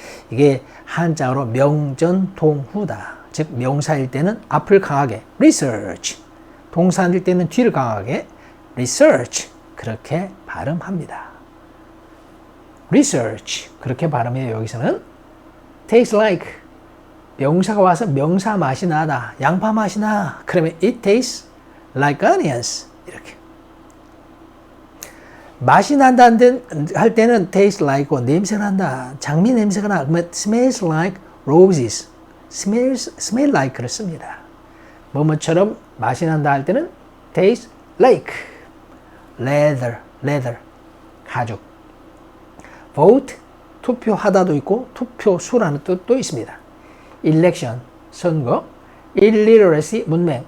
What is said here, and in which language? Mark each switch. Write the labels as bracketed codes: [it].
[ko] 이게 한자어로 명전동후다. 즉 명사일 때는 앞을 강하게 research, 동사일 때는 뒤를 강하게 research 그렇게 발음합니다. research 그렇게 발음해요. 여기서는 tastes like, 명사가 와서 명사 맛이 나다, 양파 맛이 나. 그러면 [en] it tastes like onions. [ko] 이렇게. 맛이 난다 할 때는 taste like고 냄새 난다, 장미 냄새가 나. 그러면 [en] smells like roses. [ko] smell like를 씁니다. 뭐뭐처럼 맛이 난다 할 때는 taste like. leather, 가죽. vote, 투표하다도 있고 투표수라는 뜻도 있습니다. election, 선거. illiteracy, 문맹.